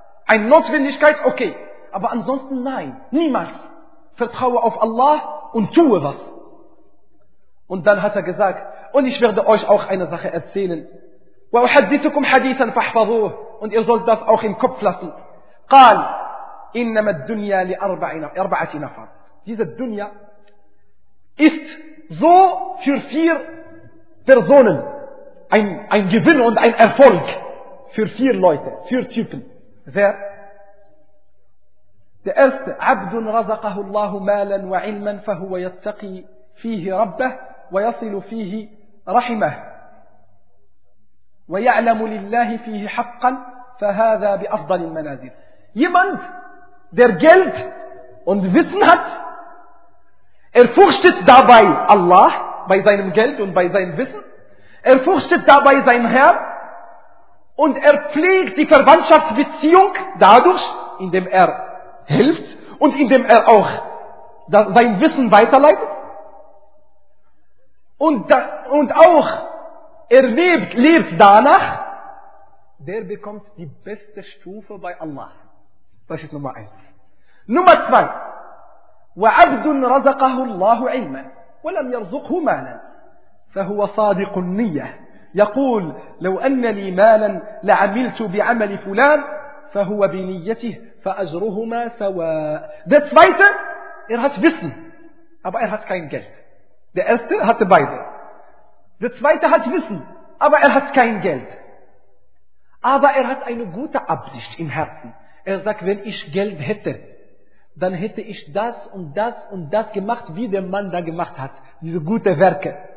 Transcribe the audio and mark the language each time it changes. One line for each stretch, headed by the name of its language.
German: Eine Notwendigkeit, okay. Aber ansonsten nein, niemals. Vertraue auf Allah und tue was. Und dann hat er gesagt, und ich werde euch auch eine Sache erzählen.
Arabic: وَأُحَدِّثُكُمْ حَدِيثًا فَحْفَظُوهُ.
German: Und ihr sollt das auch im Kopf lassen.
Arabic: قال إنما الدنيا لأربعة نفر.
German: Diese Dunya ist so für vier Personen. Ein Gewinn und ein Erfolg. Für vier Leute, vier Typen. Wer? Der erste.
Arabic: عبد رزقه الله مالا وعلما فهو يتقي فيه ربه ويصل فيه رحمه ويعلم لله فيه حقا فهذا بأفضل المنازل.
German: Jemand, der Geld und Wissen hat, er fürchtet dabei Allah bei seinem Geld und bei seinem Wissen, er fürchtet dabei seinem Herr und er pflegt die Verwandtschaftsbeziehung dadurch, indem er hilft und indem er auch sein Wissen weiterleitet und auch er lebt danach, der bekommt die beste Stufe bei Allah. Das ist Nummer 1. Nummer 2.
Arabic: وعبد رزقه الله علما ولم يرزقه مالا فهو صادق النية يقول لو أن لي مالا لعملت بعمل فلان فهو بنيته فأجرهما سواء.
German: Der zweite, er hat Wissen, aber er hat kein Geld. Der erste hat beide. Der zweite hat Wissen, aber er hat kein Geld. Aber er hat eine gute Absicht im Herzen. Er sagt, wenn ich Geld hätte, dann hätte ich das und das und das gemacht, wie der Mann da gemacht hat. Diese gute Werke.